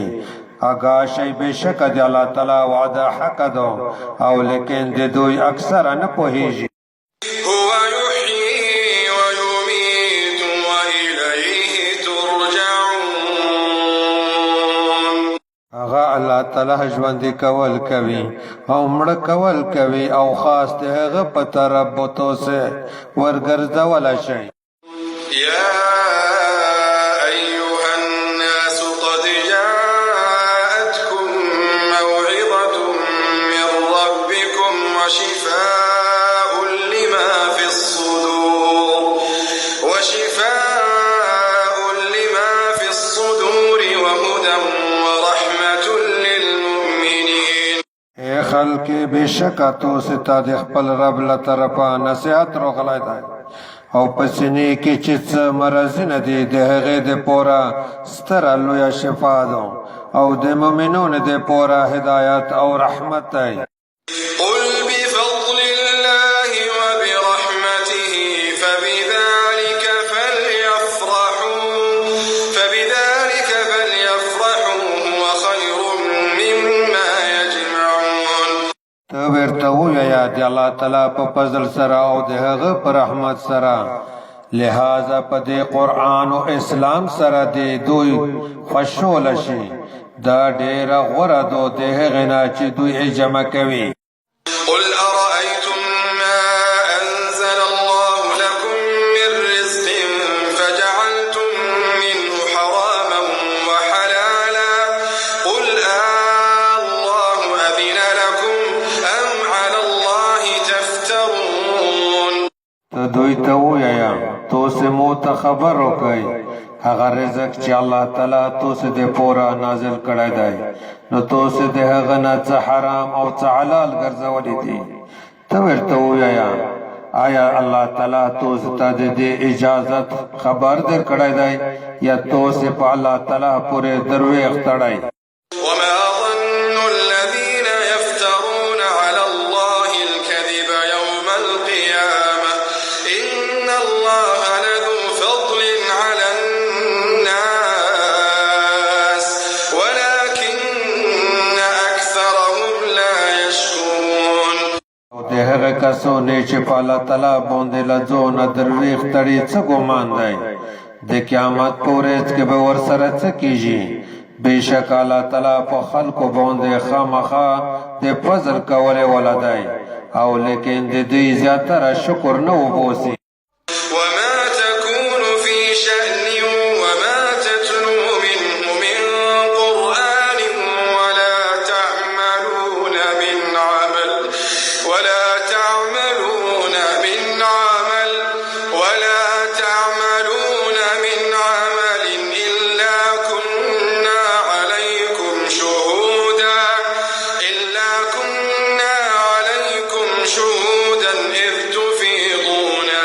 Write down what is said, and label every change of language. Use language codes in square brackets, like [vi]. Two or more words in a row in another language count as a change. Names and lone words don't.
[ps] آگاه شي بېشکه د الله تعالی وعده حق ده او لیکن د دوی اکثره نه پوهېږي. [ar] هو يحيي ويميت وإليه ترجعون. [ps] هغه الله تعالی ژوندي کول کوي او مړه کول کوي او خاص د هغه په طرف به تاسې ورګرځولی شئ. [ar] يا أيها الناس قد جاءتكم موعظة من ربكم وشفاء لما في الصدور وهدى ورحمة للمؤمنين. [ps] اے خلق بېشکه تاسې ته د خپل رب له طرفه نصیحت راغلی دی او په سینې کې چې څه مرضونه دي د هغې دپاره ستره لویه شفا ده او د مؤمنانو دپاره هدایت او رحمت دی. [ar] قل بفضل الله وبرحمته فبذلك فليفرحوا هو خير مما يجمعون. [ps] ته ورته ووایه د الله تعالی په فضل سره او د هغه په رحمت سره، لہذا په دې قرآن او اسلام سره د دوی خوشحاله شي. دا ډېره غوره ده د هغې نه چې دوی یې جمع کوي. [ar] قل أرأيتم ما أنزل الله لكم من رزق فجعلتم منه حراما وحلالا قل الله أذن لكم أم على الله تفترون. [ps] ته دوی ته ووایه تاسې مو ته خبر وکئ هغه رزق چې الله تعالی تاسې دپاره نازل کړی دی، نو تاسې د هغه نه څه حرام او څه حلال ګرځولی دي. ته ورته ووایه آیا الله تعالی تاسې ته د دې اجازت خبر درکړی دی یا تاسې په الله تعالی پورې درویغ تړئ؟ [ar] وما ظن الذين يفترون على الله الكذب يوم القيامة إن الله لذو فضل على الناس ولكن أكثرهم لا يشكرون. [ps] او د هغه کسانو چې په الله تعالی باندې له ځانه درویغ تړي څه ګمان دی؟ د قیامت په ورځ کې به ورسره څه کیږي؟ بېشکه الله تعالی په خلکو باندې خامخا د فضل کولی والا دی او لیکن د دوی زیاتره شکر نه وباسي. [ar] وما تكون في شأن وما تتلو منه من قرآن ولا تعملون من عمل إلا كنا عليكم شهودا إذ تفيضون